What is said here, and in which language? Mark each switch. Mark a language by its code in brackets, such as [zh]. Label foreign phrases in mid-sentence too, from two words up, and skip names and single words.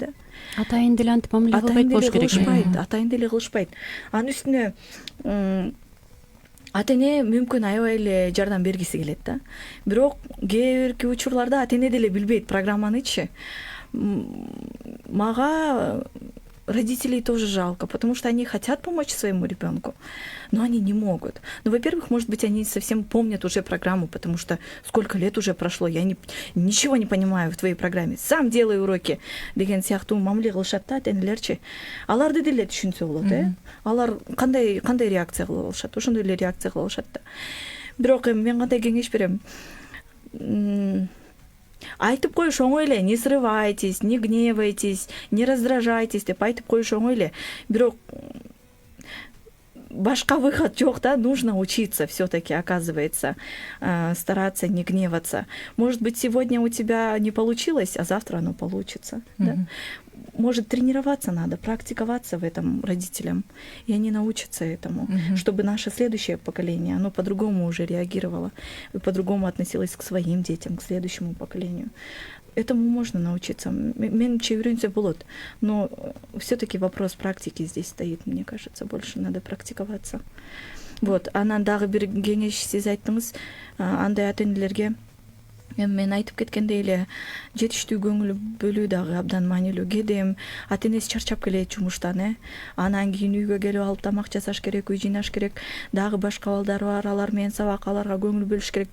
[ky] Атайын деле антип мамиле кылбайт болуш керек. Атайын деле кылышпайт. Анын үстүнө ата эне мүмкүн аябай эле жардам бергиси келет да. Бирок кээ бирки учурларда ата эне деле билбейт программанычы. [ru] Мага родителей тоже жалко, потому что они хотят помочь своему ребенку, но они не могут. Ну, во-первых, может быть, они совсем помнят уже программу, потому что сколько лет уже прошло, я ничего не понимаю в твоей программе, сам делаю уроки [ky] деген сыяктуу мамиле кылышат да ата энелерчи. Аларды деле түшүнсө болот, алар кандай реакция кыла алышат, ошондой эле реакция кыла алышат да. Бирок мен кандай кеңеш берем? Айтып коюш оңой эле, [ru] не срывайтесь, не гневайтесь, не раздражайтесь [ky] деп айтып коюш оңой эле. Бирок башка выход жок да, [ru] нужно учиться все-таки, оказывается, стараться не гневаться. Может быть, сегодня у тебя не получилось, а завтра оно получится. Да? Может, тренироваться надо, практиковаться в этом родителям, и они научатся этому, чтобы наше следующее поколение, оно по-другому уже реагировало, и по-другому относилось к своим детям, к следующему поколению. Этому можно научиться. [ky] Менимче үйрөнсө болот. [ru] Но все-таки вопрос практики здесь стоит, мне кажется, больше надо практиковаться. Вот, [ky] анан дагы бир кеңеш сиз айттыңыз, андай ата энелерге мен айтып кеткендей эле жетиштүү көңүл бөлүү дагы абдан маанилүү. Кээде ата энеси чарчап келет жумуштан, анан кийин үйгө келип алып тамак жасаш керек, үй жыйнаш керек, дагы башка балдар бар, алар менен сабак, аларга көңүл бөлүш керек.